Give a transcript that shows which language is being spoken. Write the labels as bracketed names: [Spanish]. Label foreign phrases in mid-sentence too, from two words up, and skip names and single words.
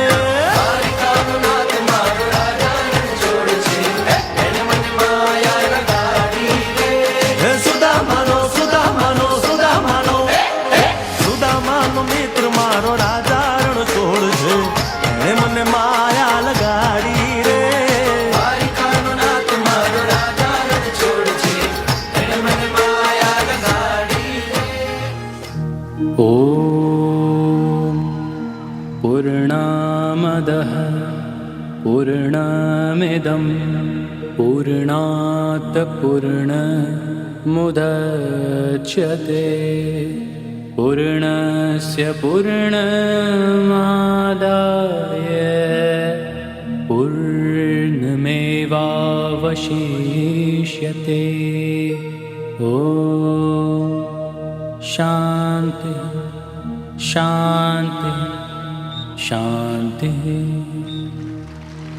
[Gujarati] હે સુદામાનો સુદામાનો સુદામાનો સુદામાનો મિત્ર મારો રાજા રણ છોડ છે એણે મને માયા લગાડી રે દ્વારિકાનો નાથ મારો રાજા રણ છોડ છે એણે મને માયા લગાડી [Sanskrit] ॐ पूर्णामदः पूर्णमिदं पूर्णात् पूर्णमुदच्यते पूर्णस्य पूर्णमादाय पूर्णमेवावशिष्यते ॐ शान्ति शान्ति शान्तिः